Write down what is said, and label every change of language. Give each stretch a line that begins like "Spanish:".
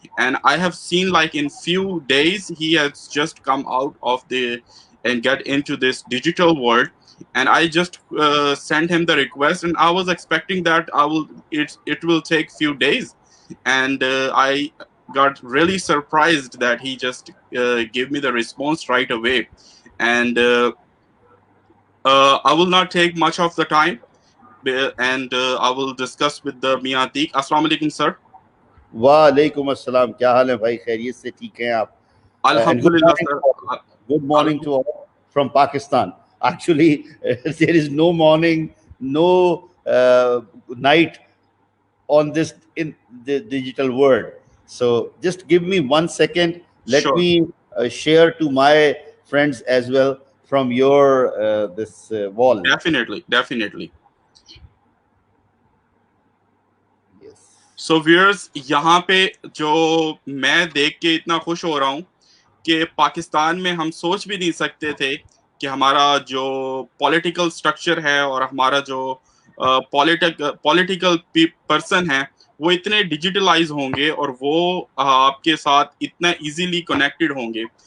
English: And I have seen like in few days he has just come out of the and get into this digital world, and I just sent him the request, and I was expecting that it will take few days, and I got really surprised that he just gave me the response right away. And I will not take much of the time, and I will discuss with the Mia Atiq.
Arabic: Assalamu alaikum, sir. وعلیکم السلام.
Urdu: کیا حال ہے بھائی؟ خیریت سے ٹھیک ہیں آپ؟
Arabic: Alhamdulillah, sir.
English: Good morning to all from Pakistan. Actually, there is no morning, no night on this in the digital world. So just give me 1 second. Let Sure. me share to my friends as well from your this wall. Definitely. Yes. So viewers,
Urdu: یہاں پہ جو میں دیکھ کے اتنا خوش ہو رہا ہوں کہ پاکستان میں ہم سوچ بھی نہیں سکتے تھے کہ ہمارا جو پولیٹیکل سٹرکچر ہے اور ہمارا جو پولیٹیکل پرسن ہے وہ اتنے ڈیجیٹلائز ہوں گے اور وہ آپ کے ساتھ اتنا ایزیلی کنیکٹڈ ہوں گے.